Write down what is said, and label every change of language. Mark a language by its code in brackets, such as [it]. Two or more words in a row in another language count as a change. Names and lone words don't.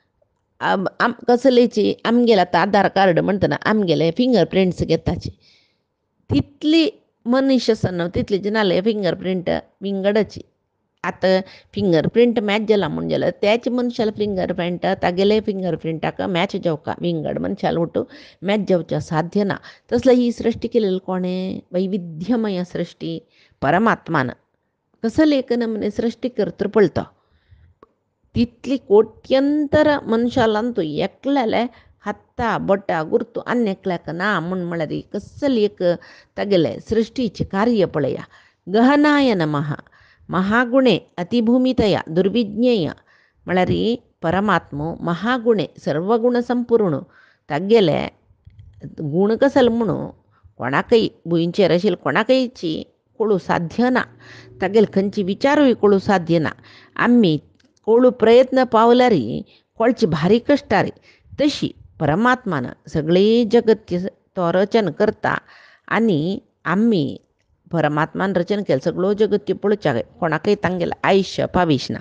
[kok] कसलेची आमगेले आतां आधार कार्ड म्हणटना आमगेले [en] finger prints [kok] घेताचे तितली मनीस आसा न्हू तितली जनाले [en] finger print [kok] विंगडची आतां [en] finger print match [kok] जाला म्हूण जाल्यार त्याच मनशाला [en] finger print [kok] तागेले [en] finger printak match [kok] जावका विंगड मनशाला उठू मॅच जावचें साध्य ना तसलं ही सृश्टी केलेली कोणें वैविध्यमय सृश्टी परमात्मान कसले एक नमने सृश्टी करता पळतो तितली कोट्यंतर मनशाला तूं एकल्याले हत्ता बोटा गुर्तू आनी एकल्याक ना म्हूण म्हळ्यार कसली एक तागेले सृश्टीचें कार्य पळया [sa] गहनाय नमः महागुणे अतिभूमितया दुर्विज्ञेय [kok] म्हळ्यार परमात्मो महागुणे सर्वगुण संपूर्ण तागेले गुण कसले म्हणू कोणाकय भुंयचेर आशिल्ले कोणाकयची कळू साध्य ना तागेले खंयची विचारूय कळू साध्य ना आमी कळू प्रयत्न पावल्यार कळची भारी कश्टारी तशी परमात्मान सगळे जगत तो रचन करता आनी आमी परमात्मान रचन केलें सगळो जगत पळोवच्या कोणाकय तांगेलें आयुश्य पाविश ना